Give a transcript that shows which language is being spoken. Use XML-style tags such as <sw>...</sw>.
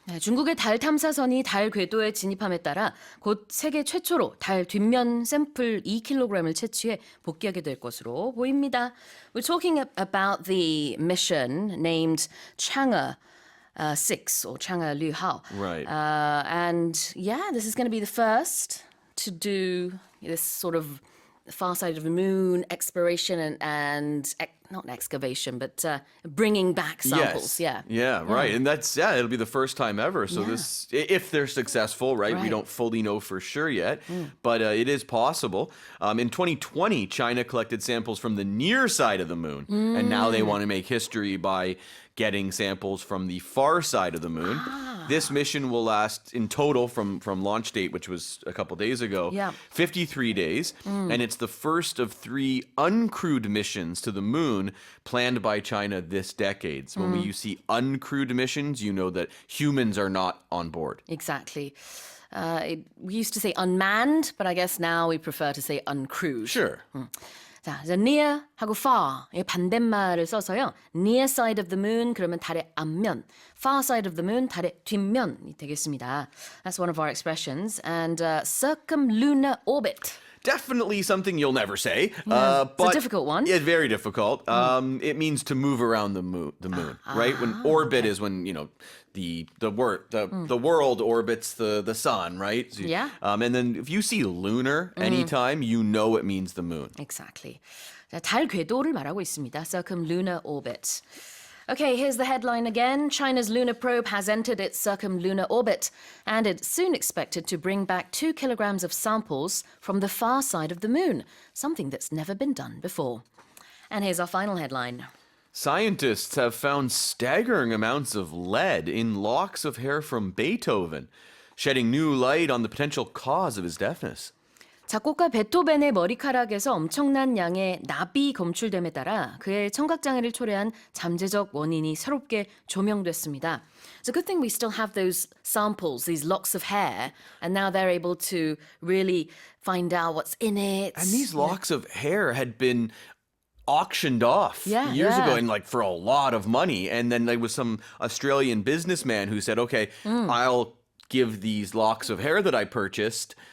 <ko>네, 중국의 달 탐사선이 달 궤도에 진입함에 따라 곧 세계 최초로 달 뒷면 샘플 2kg을 채취해 복귀하게 될 것으로 보입니다.</ko> <en>We're talking about the mission named Chang'e 6 or Chang'e Luhao. Right. And yeah, this is going to be the first to do this sort of far side of the moon exploration and not excavation, but bringing back samples. Yes. Yeah. Right. And it'll be the first time ever. So Yeah. this, if they're successful, right? We Right. don't fully know for sure yet, but it is possible. In 2020, China collected samples from the near side of the moon, and now they want to make history by getting samples from the far side of the moon. This mission will last in total from launch date, which was a couple days ago, Yeah. 53 days. And it's the first of 3 uncrewed missions to the moon planned by China this decade. So when you see uncrewed missions, you know that humans are not on board. Exactly. We used to say unmanned, but I guess now we prefer to say uncrewed. Sure.</en> <ko>자, 이제 near하고 far 이 반대말을 써서요.</ko> <en>near side of the moon</en> <ko>그러면 달의 앞면,</ko> <en>far side of the moon</en> <ko>달의 뒷면이 되겠습니다.</ko> <en>That's one of our expressions. And circumlunar orbit. Definitely something you'll never say. Yeah, it's a but difficult one. Yeah, very difficult. It means to move around the moon, right? When orbit is when, the world orbits the sun, right? So, Yeah. And then if you see lunar anytime, you know it means the moon. Exactly.</en> <ko>자, 달 궤도를 말하고 있습니다.</ko> <en>Circumlunar orbit. Okay, here's the headline again. China's lunar probe has entered its circumlunar orbit, and it's soon expected to bring back 2 kilograms of samples from the far side of the moon, something that's never been done before. And here's our final headline. Scientists have found staggering amounts of lead in locks of hair from Beethoven, shedding new light on the potential cause of his deafness.</en> <ko>작곡가 베토벤의 머리카락에서 엄청난 양의 납이 검출됨에 따라 그의 청각장애를 초래한 잠재적 원인이 새롭게 조명됐습니다.</ko> <en>It's a good thing we still have those samples, these locks of hair, and now they're able to really find out what's in it. And these locks of hair had been auctioned off Yeah, years ago yeah. and for a lot of money. And then there was some Australian businessman who said, okay, I'll give these locks of hair that I purchased.</en>